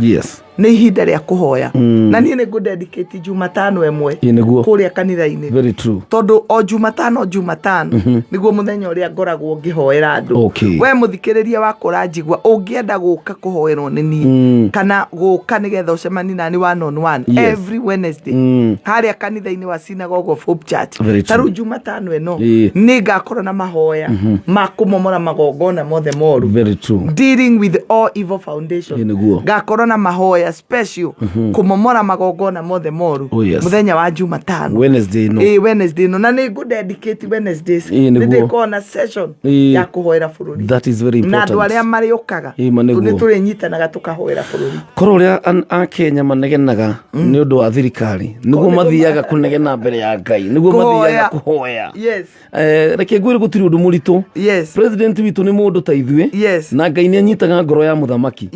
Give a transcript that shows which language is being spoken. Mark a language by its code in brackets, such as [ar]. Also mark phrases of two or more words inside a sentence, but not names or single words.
[ki] Yes. Nĩ ihinda rĩa kũhoya. Na niĩ nĩ ngũ-dedicate Jumatano ĩmwe kũrĩa kanitha-inĩ. [en] Very true. [ki] Tondũ o Jumatano nĩguo mũthenya ũrĩa ngoragwo ngĩhoera andũ. We mũthikĩrĩria wakwa ũranjigua ũngĩenda gũka kũhoerwo nĩ niĩ kana gũka nĩgetha ũcemani nani [en] one on one every Wednesday [ki] harĩa kanitha-inĩ wa Synagogue of Hope Church. Tarĩu Jumatano ĩno nĩ ngakorwo na mahoya ma kũmomora magongona mothe moru. [en] Very true. Dealing with all evil foundation. [ki] Ngakorwo na mahoya special kũmomora magongona mothe moru mũthenya wa Jumatano. Wednesday no na nĩ ngũ-dedicate Wednesdays nĩndĩkorwo na session ya kũhoera bũrũri. [en] That is very important. [ki] Na andũ arĩa marĩũkaga nĩ tũrĩnyitanaga tũkahoera bũrũri. Korwo ũrĩa Akenya manegenaga nĩ ũndũ wa thirikari nĩguo mathiaga kũnegena mbere ya Ngai nĩguo mathiaga kũhoya. Reke ngwĩre gũtirĩ ũndũ mũritũ. President witũ nĩ mũndũ ta ithuĩ na Ngai nĩ anyitaga ngoro ya mũthamaki.